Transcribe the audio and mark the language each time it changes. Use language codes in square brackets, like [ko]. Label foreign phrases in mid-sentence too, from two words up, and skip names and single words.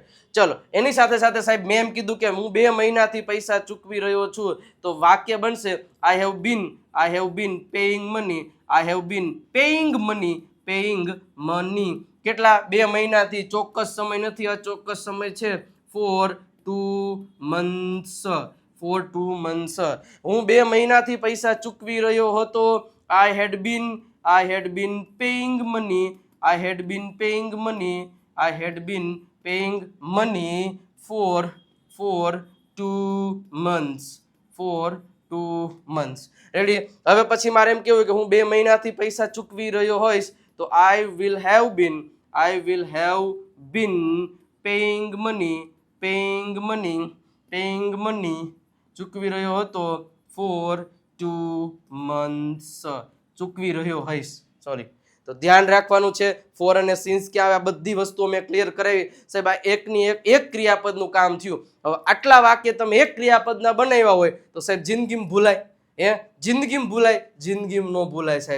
[gu] ચલો, એની સાથે સાથે સાહેબ મેં એમ કીધું કે હું 2 મહિનાથી પૈસા ચૂકવી રહ્યો છું તો વાક્ય બનશે [en] I have been paying money. I have been paying money. [gu] કેટલા? 2 મહિનાથી. ચોક્કસ સમય નથી, અચોક્કસ સમય છે. [en] for 2 months. For 2 months. [gu] હું 2 મહિનાથી પૈસા ચૂકવી રહ્યો હતો. [en] I had been paying money. I had been paying money for 2 months. For 2 months. [gu] રેડી? હવે પછી મારે એમ કેવું કે હું 2 મહિનાથી પૈસા ચૂકવી રહ્યો હોઈશ તો [en] I will have been paying money [gu] ચૂકવી રહ્યો હતો [en] for 2 months. [gu] ચૂકવી રહ્યો હોઈશ, સોરી. તો ધ્યાન રાખવાનું છે ફોર અને સિન્સ ક્યાં આવે, આ બધી વસ્તુઓ મેં ક્લિયર કરાવી. સાહેબ આ એકની એક ક્રિયાપદનું કામ થયું. હવે આટલા વાક્ય તમે એક ક્રિયાપદના બનાવ્યા હોય તો સાહેબ જિંદગીમાં ભૂલાય? જિંદગીમાં ન ભૂલાય સાહેબ.